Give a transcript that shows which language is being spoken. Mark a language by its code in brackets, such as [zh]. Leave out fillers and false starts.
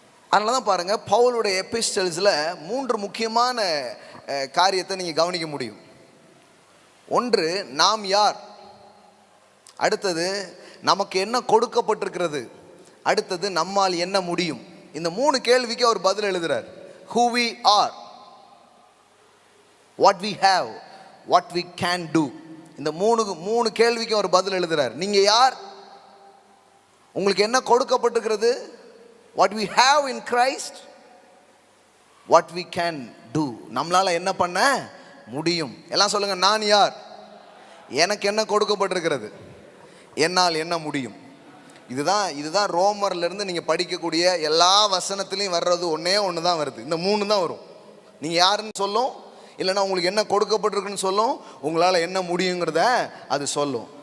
[ta] அதனால தான் பாருங்க, பவுலுடைய எபிஸ்டல்ஸில் 3 முக்கியமான காரியத்தை நீங்கள் கவனிக்க முடியும். ஒன்று, நாம் யார். அடுத்தது, நமக்கு என்ன கொடுக்கப்பட்டிருக்கிறது. அடுத்தது, நம்மால் என்ன முடியும். இந்த 3 கேள்விக்கு அவர் பதில் எழுதுறார். [en] Who we are, what we have, what we can do. [ta] இந்த 3 கேள்விக்கு அவர் பதில் எழுதுறார். நீங்க யார், உங்களுக்கு என்ன கொடுக்கப்பட்டிருக்கிறது, [en] what we have in Christ, what we can do. [ta] நம்மளால என்ன பண்ண முடியும். எல்லாம் சொல்லுங்க, நான் யார், எனக்கு என்ன கொடுக்கப்பட்டிருக்கிறது, என்னால் என்ன முடியும். இதுதான் ரோமர்ல இருந்து நீங்க படிக்கக்கூடிய எல்லா வசனத்திலையும் வர்றது ஒண்ணே ஒன்று தான் வருது. இந்த 3 தான் வரும். நீங்க யாருன்னு சொல்லும், இல்லைன்னா உங்களுக்கு என்ன கொடுக்கப்பட்டிருக்குன்னு சொல்லும், உங்களால என்ன முடியுங்கிறத அது சொல்லும்.